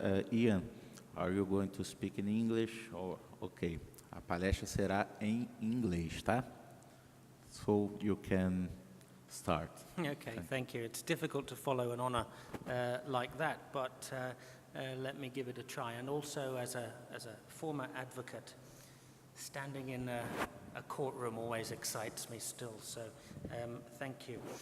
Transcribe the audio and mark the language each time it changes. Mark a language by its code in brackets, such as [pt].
[en] Ian, are you going to speak in English? [pt] Okay, a palestra será em inglês, tá? [en] So you can start. Okay, thank you. It's difficult to follow an honour like that, but let me give it a try. And also, as a former advocate, standing in a courtroom always excites me still, so thank you.